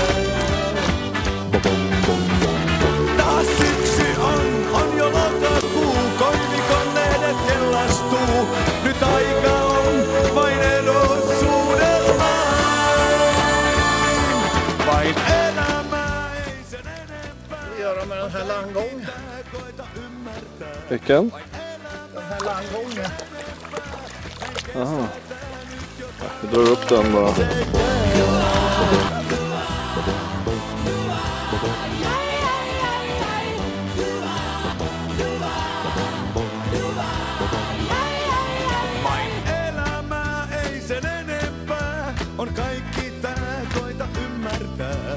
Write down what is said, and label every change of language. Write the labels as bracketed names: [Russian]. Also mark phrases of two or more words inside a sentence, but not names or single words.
[Finnish] Taas syksy on jo lokakuu. Koivikon lehdet kellastuu. Nyt aika on vain elosuudelma. Vain elämää, ei sen enempää. [Swedish] Vi gör med den här landgången. Vilken? Den här landgången. Aha. Vi drar upp den bara. [Finnish] Vain elämää, ei sen enempää. On kaikki tää, koita ymmärtää.